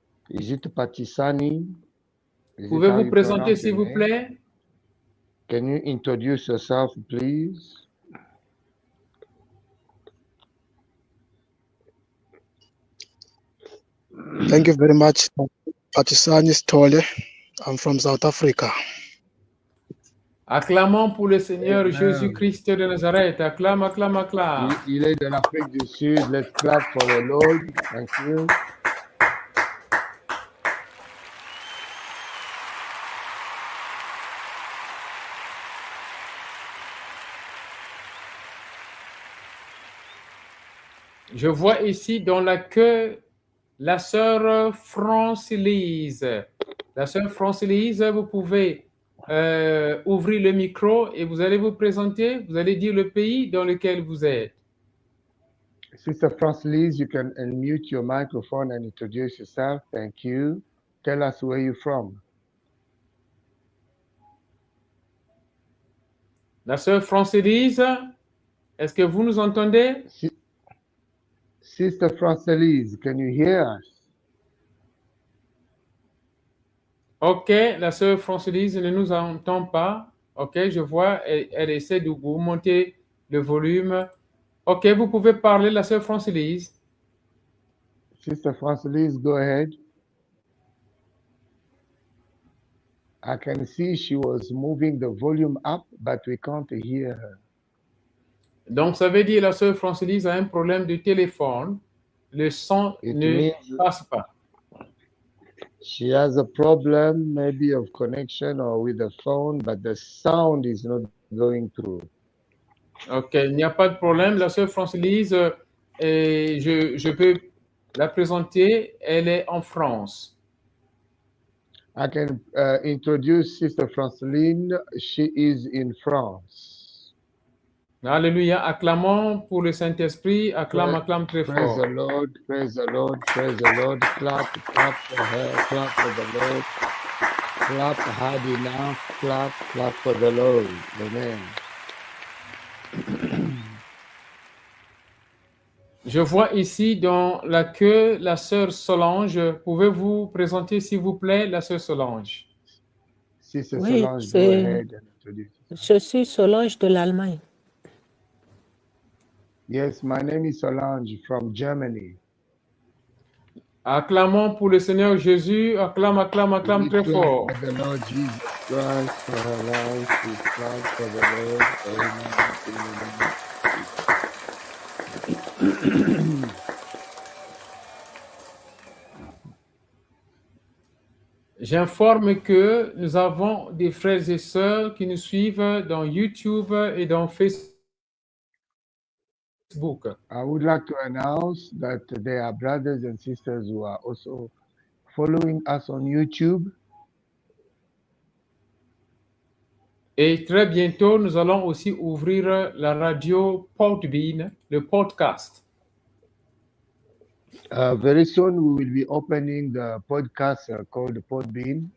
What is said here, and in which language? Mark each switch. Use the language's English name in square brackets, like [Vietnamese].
[English] Is it Patisani? [French] Pouvez-vous présenter s'il vous plaît? [English] Can you introduce yourself, please? Thank you very much. Patisani Stole. I'm from South Africa. [French] Acclamons pour le Seigneur Jésus-Christ de Nazareth. Acclame, acclame, acclame. Il est de l'Afrique du Sud. [English] Let's clap for the Lord. Thank you. [French] Je vois ici dans la queue la sœur Francilise. La sœur Francilise, vous pouvez ouvrir le micro et vous allez vous présenter. Vous allez dire le pays dans lequel vous êtes. [English] Sister Francilise, you can unmute your microphone and introduce yourself. Thank you. Tell us where you're from. [French] La sœur Francilise, est-ce que vous nous entendez? [English] Sister Francelise, can you hear us? [French] Ok, la sœur Francelise ne nous entend pas. Ok, je vois, elle essaie de vous monter le volume. Ok, vous pouvez parler, la sœur Francelise. [English] Sister Francelise, go ahead. I can see she was moving the volume up, but we can't hear her. [French] Donc, ça veut dire la sœur Francelise a un problème de téléphone. Le son ne passe pas. [English] She has a problem maybe of connection or with the phone, but the sound is not going through. [French] Ok, il n'y a pas de problème. La sœur Francelise, je peux la présenter. Elle est en France. [English] I can introduce Sister Franceline. She is in France. [French] Alléluia. Acclamons pour le Saint-Esprit. Acclame très fort. [English] Praise the Lord, praise the Lord, praise the Lord. Clap, clap for her, clap for the Lord. Clap hard enough, clap, clap for the Lord. Amen. [French] Je vois ici dans la queue la sœur Solange. Pouvez-vous présenter, s'il vous plaît, la sœur Solange? [English] Sister [French] Oui, [English] Solange, go ahead and introduce. [French] je suis Solange de l'Allemagne. [English] Yes, my name is Solange from Germany. [French] Acclamons pour le Seigneur Jésus. Acclame très fort. [English] For the Lord Jesus Christ, for her life, we clap for the Lord. Amen. [French] J'informe que nous avons des frères et sœurs qui nous suivent dans YouTube et dans Facebook. [English] I would like to announce that there are brothers and sisters who are also following us on YouTube. [French] Et très bientôt, nous allons aussi ouvrir la radio Podbean, le podcast. [English] Very soon we will be opening the podcast called Podbean.